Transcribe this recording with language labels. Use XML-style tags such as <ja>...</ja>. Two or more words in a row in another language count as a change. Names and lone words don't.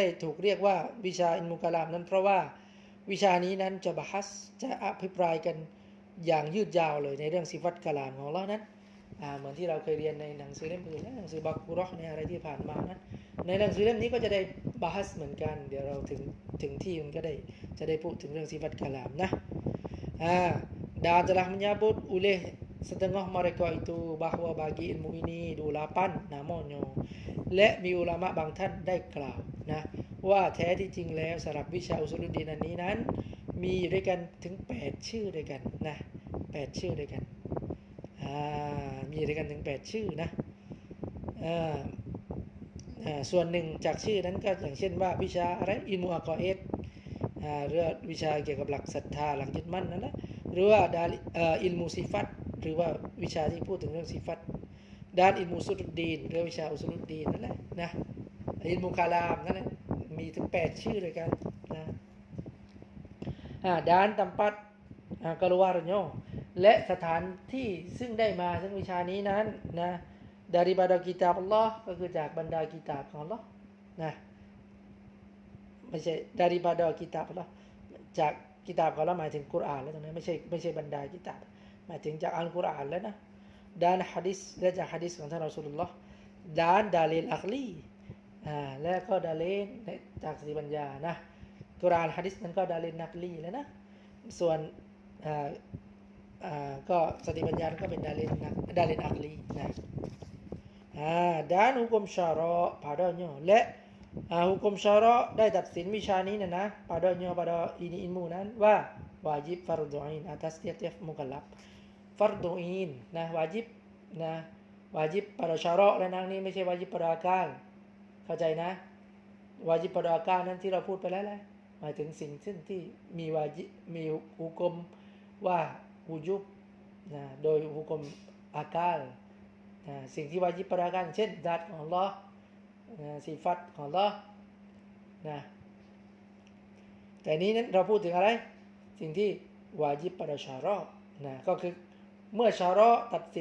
<th>ถูกเรียกว่าวิชาอิลมุกาลามนั้นเพราะว่าวิชานี้นั้นจะบะฮัสจะอภิปรายกันอย่างยืดยาวเลยในเรื่องสิฟัตกะลามของอัลเลาะ ห์นั้นเหมือนที่เราเคยเรียนในหนังสือเล่มอื่นหนังสือบักกุเราะห์เนี่ยอะไรที่ผ่านมานั้นในหนังสือเล่มนี้ก็จะ ได้บะฮัสเหมือนกันเดี๋ยวเราถึงที่มันก็จะได้พูดถึงเรื่องสิฟัตกะลามนะ</th> <ms>dan telah menyebut oleh setengah mereka itu bahwa bagi ilmu ini 8 namanya</ms> <th>และมีอุลามะบางท่านได้กล่าวนะว่าแท้ที่จริงแล้วสำหรับวิชาอุซูลุดดีนอันนี้นั้นมีอยู่ด้วยกันถึง8ชื่อด้วยกันนะ8ชื่อด้วยกันมีด้วยกันถึง8ชื่อนะ ส่วนหนึ่งจากชื่อนั้นก็อย่างเช่นว่าวิชาอะไรอิลมุอักอเอดหรือวิชาเกี่ยวกับหลักศรัทธาหลักยึดมั่นนั่นแหละหรือว่าอิลมุซิฟัตหรือว่าวิชาที่พูดถึงเรื่องซิฟัตด้านอิลมุอุซูลุดดีนหรือวิชาอุซูลุดดีนนั่นแหละนะอิลมุคาลามนั่นแหละมีถึง8ชื่อด้วยกันนะ</th> <ms>dan tempat keluarnya</ms> <th>และสถานที่ซึ่งได้มาซึ่งวิชานี้นั้นนะ</th> <ms>daripada kitab Allah</ms> <th>ก็คือ จากบรรดากิตาบของ Allah นะไม่ใช่</th> <ms>daripada kitab Allah</ms> <th>จากกิตาบของ Allah หมายถึงกุรอานแล้วตรงนี้ไม่ใช่บรรดากิตาบหมายถึงจากอัลกุรอานแล้วนะ</th> <ms>dan hadis</ms> <th>และจากหะดีษของท่านรอซูลุลลอฮ์</th> <ms>dan dalil akli</ms> <th>และก็ดาลิลจากสติปัญญานะกุรอานหะดีษนั้นก็ดาลิลนักลีแล้วนะส่วน ก็สติปัญญาก็เป็นดาลิลอักลีนะ</th> <ms>dan hukum syara' padanya</ms> <th>และ</th> <ms>hukum syara'</ms> <th>ได้ตัดสินวิชานี้นะ</th> <ms>padanya pada ini ilmu</ms> <th>นั้นว่า</th> <ms>wajib fardhu ain atas tiap-tiap mukallaf fardhu ain</ms> <th>นะ wajib นะ</th> <ms>wajib pada syara'</ms> <th>และนางนี้ไม่ใช่</th> <ms>wajib pada akal</ms> <th>เข้า ใจนะ</th> <ms>wajib pada akal</ms> <th>นั้นที่เราพูดไปแล้วแหละหมายถึงสิ่งที่มีวาญิบมีหุกมว่าวุจุบนะโดยหุกมอากาลนะสิ่งที่วาญิบประการเช่นญาติ ของอัลเลาะห์สิฟัตของอัลเลาะห์นะแต่นี้นั้นเราพูดถึงอะไรสิ่งที่วาญิบประชาระนะก็คือเมื่อชาระตัดสิ</th>